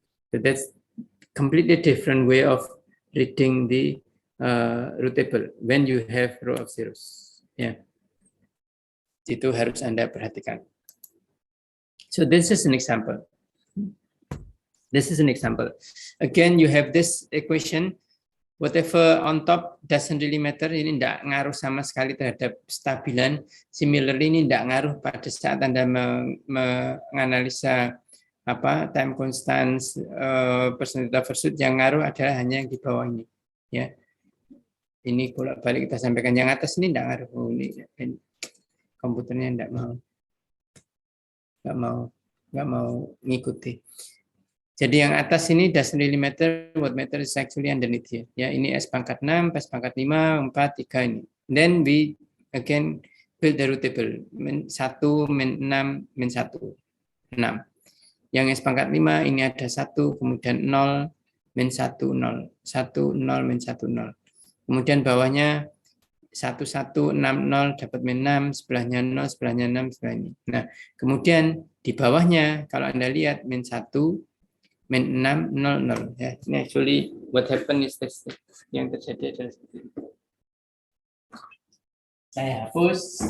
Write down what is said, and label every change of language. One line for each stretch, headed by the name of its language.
English: So that's completely different way of reading the root table when you have row of zeros.
Indonesian: Ya, itu harus Anda perhatikan.
English: So this is an example. This is an example. Again, you have this equation. Whatever on top doesn't really matter.
Indonesian: Ini tidak ngaruh sama sekali terhadap stabilan. Similarly, ini tidak ngaruh pada saat Anda menganalisa time constants, percentage overshoot. Yang ngaruh adalah hanya yang di bawah ini. Ya, ini bolak-balik kita sampaikan. Yang atas ini tidak ngaruh. Ini komputernya tidak mau ngikuti. Jadi yang atas ini
English: doesn't really matter. What matters is actually underneath here.
Indonesian: Ya, ini S pangkat 6, S pangkat 5, 4, 3 ini.
English: Then we again build the root table.
Indonesian: Min 1, min 6, min 1. 6. Yang S pangkat 5 ini ada 1, kemudian 0, min 1, 0. 1, 0, min 1, 0. Kemudian bawahnya 1, 1, 6, 0, dapat min 6, sebelahnya 0, sebelahnya 6, sebelah ini. Nah, kemudian di bawahnya, kalau Anda lihat, min 1, min 6, 0, 0. Ya, ini
English: actually what happened is this.
Indonesian: Yang terjadi adalah seperti itu. Saya hapus.